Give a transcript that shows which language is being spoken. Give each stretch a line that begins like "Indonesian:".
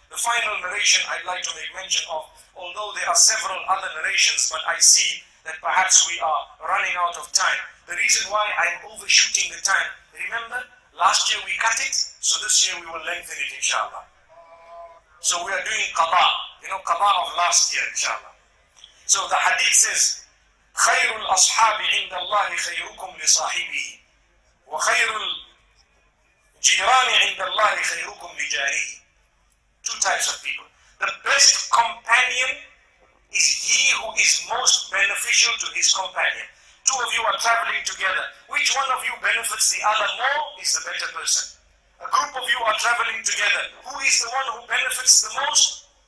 English: The final narration I'd like to make mention of, although there are several other narrations, but I see that perhaps we are running out of time. The reason why I'm overshooting the time, remember, last year we cut it, so this year we will lengthen it inshallah. So we are doing qada, qada of last year inshallah. So the hadith says,
Arabic: خير الأصحاب عند الله خيركم لصاحبه وخير الجيران عند الله خيركم لجاره.
English: Two types of people. The best companion is he who is most beneficial to his companion. Two of you are traveling together. Which one of you benefits the other more is the better person. A group of you are traveling together. Who is the one who benefits the most?